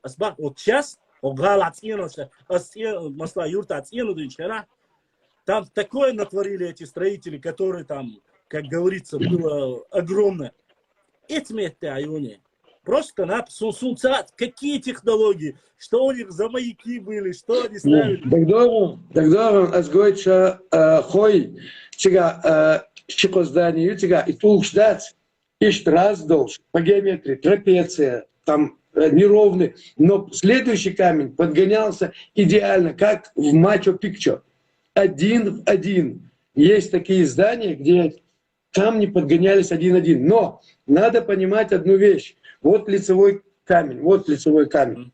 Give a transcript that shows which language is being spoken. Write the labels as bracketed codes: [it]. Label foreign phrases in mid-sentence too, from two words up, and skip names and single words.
[ru] Вот сейчас, там такое натворили эти строители, которые там, как говорится, было огромное. Просто на сунцат, какие технологии, что у них за маяки были, что они ставили. Тогда азгойча хой, чига щекозданию, чига и тулшдать, ищ раз должен по геометрии, трапеция, там неровный, но следующий камень подгонялся идеально, как в Мачу-Пикчу. 1 в 1. Есть такие здания, где камни подгонялись 1-1. Но надо понимать одну вещь. Вот лицевой камень, вот лицевой камень.